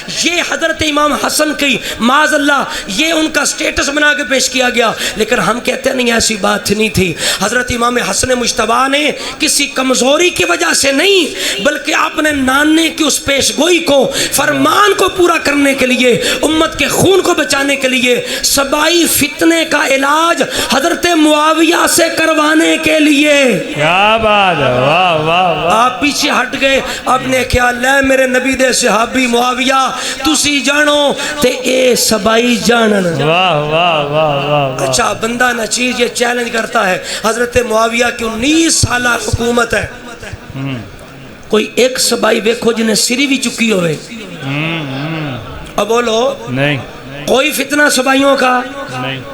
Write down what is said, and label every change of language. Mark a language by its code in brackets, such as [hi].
[ur] یہ حضرت امام حسن کی معاذ اللہ یہ ان کا سٹیٹس بنا کے پیش کیا گیا، لیکن ہم کہتے ہیں نہیں ایسی بات نہیں تھی۔ حضرت امام حسن مجتبیٰ نے کسی کمزوری کی وجہ سے نہیں بلکہ اپنے نانے کی اس پیش گوئی کو، فرمان کو پورا کرنے کے لیے، امت کے خون کو بچانے کے لیے، سبائی فتنے کا علاج حضرت معاویہ سے کروانے کے لیے۔ کیا بات ہے، واہ واہ واہ، آپ پیچھے ہٹ گئے، [pa] اپنے خیال لے میرے نبی دے صحابی معاویہ تسی جانو تے اے سبائی جانن۔ واہ واہ واہ واہ، [ur] اچھا بندہ نہ چیز یہ چیلنج کرتا ہے، حضرت معاویہ کی 19 سالہ حکومت ہے، کوئی ایک سبائی ویکھو جنہیں سری بھی چکی ہوئے، اب بولو نہیں کوئی فتنہ سبائیوں کا نہیں،